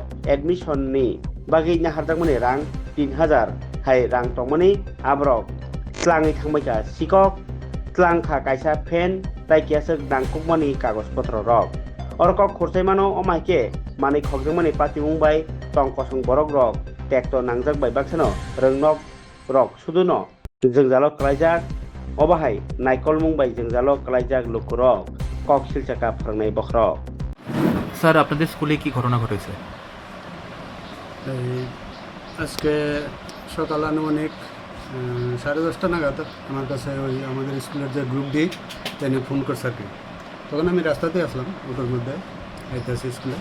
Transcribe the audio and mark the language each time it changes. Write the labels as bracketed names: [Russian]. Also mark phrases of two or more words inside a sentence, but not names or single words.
[Kok Borok] admission ni bagi naharjakmani rang 3000 hai rang tongmani abrok tlangi thangbaika sikok tlangkha kaisa pen tai kiasek dangkukmani kagos potro rok orkok khursaimano omaike manik hokjakmani patimung bai tongkosong borok rok tekto nangjak bai baksano rengnok rok suduno jengjalo klaijak obahai naikolmung bai jengjalo klaijak lukurok কক শিলচাকা ফরনাই বখরক [Bangla] স্যার আপনাদের স্কুলে কি ঘটনা ঘটেছে? আজকে সকাল আনুমানিক 10:30 নাগাদ আমার কাছে ওই আমাদের স্কুলের যে [English] group D [Bangla] তিনি ফোন করছে আর কি। তখন আমি রাস্তাতে আসলাম ওটার মধ্যে আইতেছি স্কুলে।